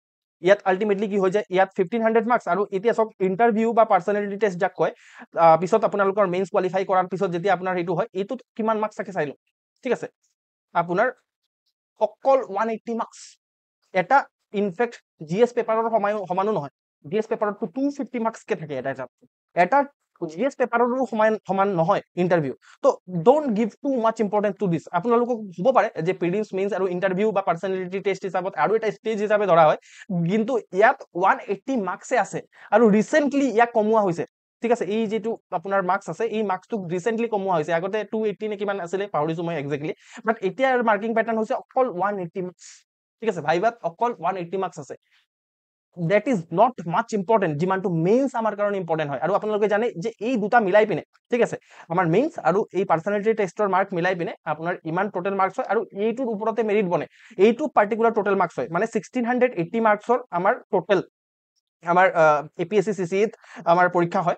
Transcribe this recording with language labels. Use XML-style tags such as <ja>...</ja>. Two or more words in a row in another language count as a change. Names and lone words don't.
<as>ইয়াত আল্টিমেটলি কি হৈ যায়, ইয়াত 1500 মাৰ্কছ, আৰু এতিয়া চাওক ইণ্টাৰভিউ বা</as> <en>personality test</en> <as>যাক কয়, পিছত আপোনালোকৰ মেইনছ কোৱালিফাই কৰাৰ পিছত যেতিয়া আপোনাৰ এইটো হয়, এইটোত কিমান মাৰ্কছ থাকে চাই লওক, ঠিক আছে? আপোনাৰ অকল 180 মাৰ্কছ। এটা ইনফেক্ট জিএছ পেপাৰৰ সমানো নহয়, জিএছ পেপাৰতটো 250 মাৰ্কছকে থাকে এটা জিএছ পেপাৰৰো সমান নহয় ইণ্টাৰভিউ।</as> <en>তো don't give too much importance to this.</en> <as>আপোনালোকক হ'ব পাৰে যে প্ৰিলিমছ মেইনছ আৰু ইণ্টাৰভিউ বা</as> <en>personality test</en> <as>হিচাপত আৰু এটা ষ্টেজ হিচাপে ধৰা হয়, কিন্তু ইয়াত 180 মাৰ্কছে আছে, আৰু ৰিচেণ্টলি ইয়াক কমোৱা হৈছে, ঠিক আছে? এই যিটো আপোনাৰ মাৰ্কছ আছে, এই মাৰ্কছটোক ৰিচেণ্টলি কমোৱা হৈছে, আগতে 280 নে কিমান আছিলে পাহৰিছো মই একজেক্টলি, বাট এতিয়া</as> <en>marking pattern</en> <as>হৈছে অকল 180 মাৰ্কছ, ঠিক আছে? ভাইবাত অকল 180 মাৰ্কছ আছে।</as> <en>that is not much important</en> <as>যিমানটো মেইনছ আমাৰ কাৰণে ইম্পৰ্টেণ্ট হয়। আৰু আপোনালোকে জানে যে এই দুটা মিলাই পিনে, ঠিক আছে, আমাৰ মেইনছ আৰু এই</as> <en>personality test</en> <as>মাৰ্ক মিলাই পিনে আপোনাৰ ইমান</as> <en>total marks</en> <as>হয়, আৰু এইটোৰ ওপৰতে মেৰিট বনে, এইটো পাৰ্টিকুলাৰ</as> <en>total marks</en> <as>হয়, মানে 1680 মাৰ্কছৰ আমাৰ টোটেল আমাৰ এপিএসসি চিচিত আমাৰ পৰীক্ষা হয়।</as>